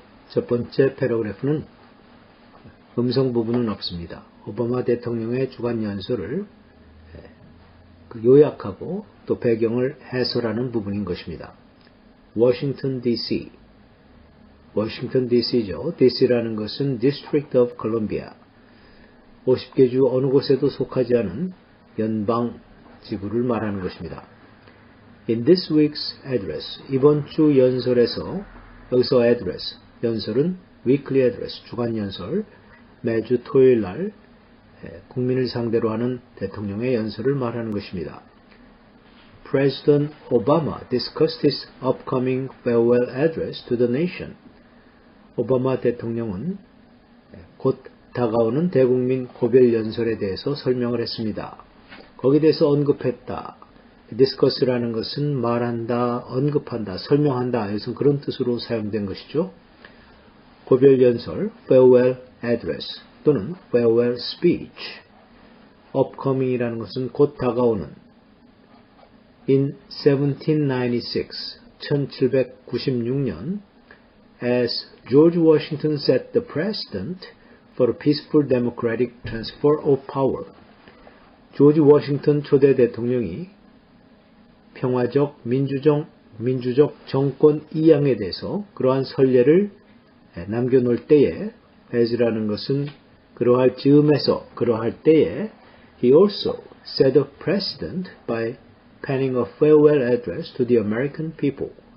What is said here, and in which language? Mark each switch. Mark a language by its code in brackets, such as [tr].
[ko] 첫 번째 패러그래프는 음성 부분은 없습니다. 오바마 대통령의 주간 연설을 요약하고 또 배경을 해설하는 부분인 것입니다. 워싱턴 DC. 워싱턴 DC죠. DC라는 것은 [en] District of Columbia. [ko] 50개 주 어느 곳에도 속하지 않은 연방 지구를 말하는 것입니다. [en] In this week's address. [ko] 이번 주 연설에서, 여기서 address, 연설은 [en] weekly address, [ko] 주간 연설, 매주 토요일 날 국민을 상대로 하는 대통령의 연설을 말하는 것입니다. [en] President Obama discussed his upcoming farewell address to the nation. [ko] 오바마 대통령은 곧 다가오는 대국민 고별 연설에 대해서 설명을 했습니다. 거기에 대해서 언급했다. discuss라는 것은 말한다, 언급한다, 설명한다. 여기서 그런 뜻으로 사용된 것이죠. 고별 연설, [en] farewell address 또는 farewell speech. [ko] upcoming이라는 것은 곧 다가오는. [en] In 1796, [ko] 1796년, [en] as George Washington set the precedent for a peaceful democratic transfer of power. [ko] 조지 워싱턴 초대 대통령이 평화적 민주적 정권 이양에 대해서 그러한 선례를 남겨놓을 때에, as라는 것은 그러할 즈음에서, 그러할 때에, [en] he also set a precedent by penning a farewell address to the American people.